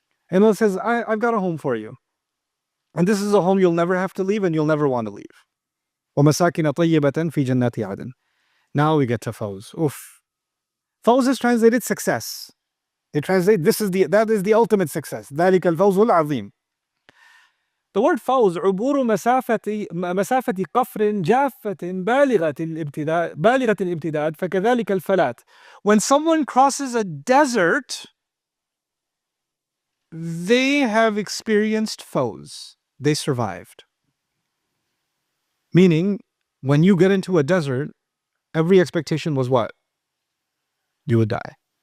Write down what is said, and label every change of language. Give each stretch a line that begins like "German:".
English: And Allah says, I've got a home for you. And this is a home you'll never have to leave and you'll never want to leave.
Arabic: وَمَسَاكِنَ طَيِّبَةً فِي جَنَّاتِ عَدْنٍ.
English: Now we get to Fawz. Oof. Fawz is translated success. They translate that is the ultimate success.
Arabic: ذلك الفوز العظيم.
English: The word
Arabic: فوز عبور مسافة قفر جافة بالغة الامتداد فكذلك الفلات.
English: When someone crosses a desert, they have experienced فوز. They survived. Meaning, when you get into a desert, every expectation was what? You would die.